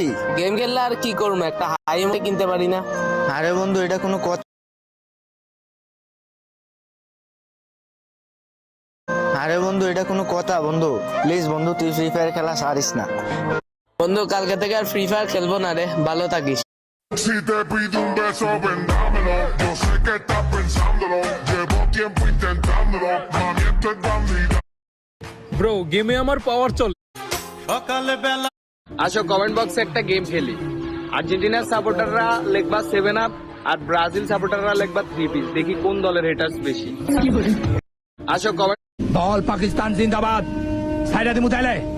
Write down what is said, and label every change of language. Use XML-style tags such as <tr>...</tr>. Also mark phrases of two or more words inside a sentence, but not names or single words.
<bn>গেম খেললে আর কি করবো, একটা হাই ইমোট কিনতে পারি না। আরে বন্ধু, এটা কোনো কথা? আরে বন্ধু, এটা কোনো কথা? বন্ধু প্লিজ, বন্ধু তুই ফ্রি ফায়ার খেলা সারিস না। বন্ধু, কালকে থেকে আর ফ্রি ফায়ার খেলবো না রে, ভালো থাকিস।</bn> <es>Si te pido un beso, vendámelo. Yo sé que estás pensándolo. Llevo tiempo intentándolo. Mami, esto es bandida.</es> <bn>ব্রো, গেমে আমার পাওয়ার চলে। সকালে বেলা আসো কমেন্ট বক্সে একটা গেম খেলি। আর্জেন্টিনার সাপোর্টাররা লিখবা 7 আপ, আর ব্রাজিল সাপোর্টাররা লিখবা 3 পিস। দেখি কোন দলের হেটার্স বেশি। আসো কমেন্ট। দল পাকিস্তান জিন্দাবাদ। সাইরা দিমু তাইলে।</bn>